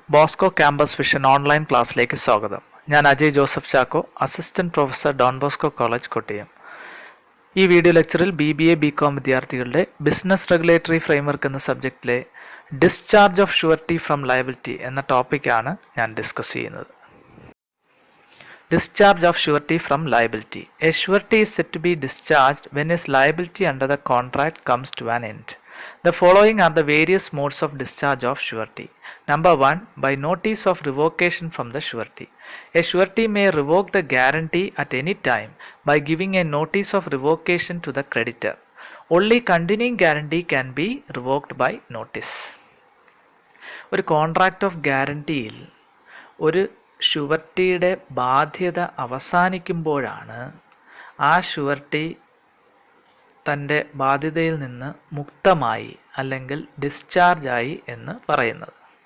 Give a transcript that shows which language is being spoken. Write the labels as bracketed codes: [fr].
[ml] Bosco campus vision online ക്ലാസ്സിലേക്ക് സ്വാഗതം. ഞാൻ Ajay Joseph Chacko, assistant professor Don Bosco college Kottayam. ഈ വീഡിയോ ലെക്ചറിൽ BBA BCom വിദ്യാർത്ഥികളുടെ ബിസിനസ് റെഗുലേറ്ററി ഫ്രെയിംവർക്ക് എന്ന സബ്ജക്റ്റിലെ discharge of surety from liability എന്ന ടോപ്പിക്കാണ് ഞാൻ ഡിസ്കസ് ചെയ്യുന്നത്. [en] Discharge of surety from liability. A surety is said to be discharged when his liability under the contract comes to an end. The following are the various modes of discharge of surety. Number 1. By notice of revocation from the surety. A surety may revoke the guarantee at any time by giving a notice of revocation to the creditor. Only continuing guarantee can be revoked by notice. [ml] ഒരു contract of ഗ്യാരണ്ടിയിൽ ഒരു ഷുവർട്ടിയുടെ ബാധ്യത അവസാനിക്കുമ്പോഴാണ് ആ surety തൻ്റെ ബാധ്യതയിൽ നിന്ന് മുക്തമായി അല്ലെങ്കിൽ ഡിസ്ചാർജായി എന്ന് പറയുന്നത്.